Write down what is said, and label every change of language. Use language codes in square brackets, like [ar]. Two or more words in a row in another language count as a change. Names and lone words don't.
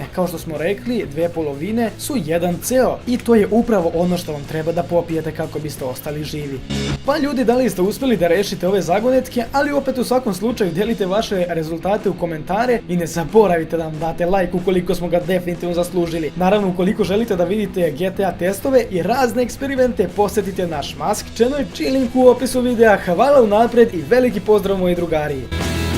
[sr] Kao što smo rekli, 2 polovine su jedan ceo i to je upravo ono što vam treba da popijete kako biste ostali živi. Pa ljudi, da li ste uspjeli da rešite ove zagonetke, ali opet u svakom slučaju delite vaše rezultate u komentare i ne zaboravite da nam date like ukoliko smo ga definitivno zaslužili. Naravno, ukoliko želite da vidite GTA testove i razne eksperimente, posjetite naš Mask channel, link u opisu videa. Hvala unaprijed i veliki pozdrav moji drugari!